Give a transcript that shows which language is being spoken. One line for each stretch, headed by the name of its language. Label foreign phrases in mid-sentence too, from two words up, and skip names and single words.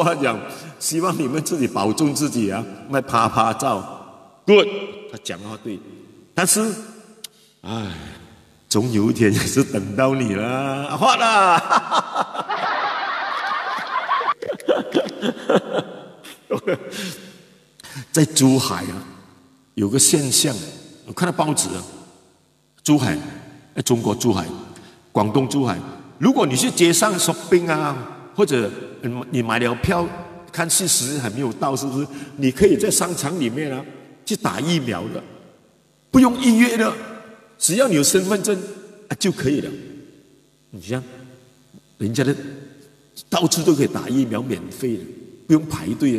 Chinese: 他講，希望你們自己保重自己啊，別拍拍照。Good， 他講的話對，但是，唉，總有一天也是等到你了，花了。在珠海啊。有個現象，我看到報紙啊，珠海，中國珠海，廣東珠海。如果你去街上 shopping 啊，或者你買了票，看戲時還沒有到，是不是？你可以在商場裡面啊去打疫苗的，不用預約的，只要你有身份證啊就可以了。你像人家的到處都可以打疫苗，免費的，不用排隊的。